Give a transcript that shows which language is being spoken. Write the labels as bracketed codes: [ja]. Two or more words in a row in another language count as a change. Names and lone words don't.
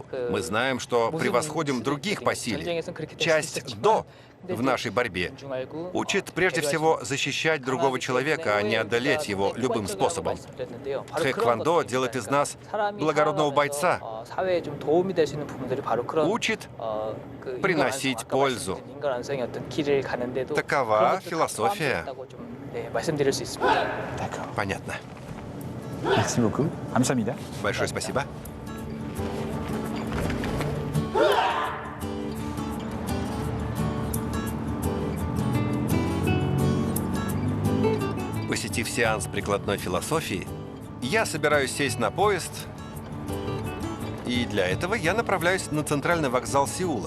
[ru] Мы знаем, что превосходим других по силе. Часть «до» в нашей борьбе учит прежде всего защищать другого человека, а не одолеть его любым способом. Тхэквондо делает из нас благородного бойца, учит приносить пользу. Такова философия. Понятно. [fr] Merci beaucoup. [ko] 감사합니다. [ru] Большое спасибо. Посетив сеанс прикладной философии, я собираюсь сесть на поезд, и для этого я направляюсь на центральный вокзал Сеула.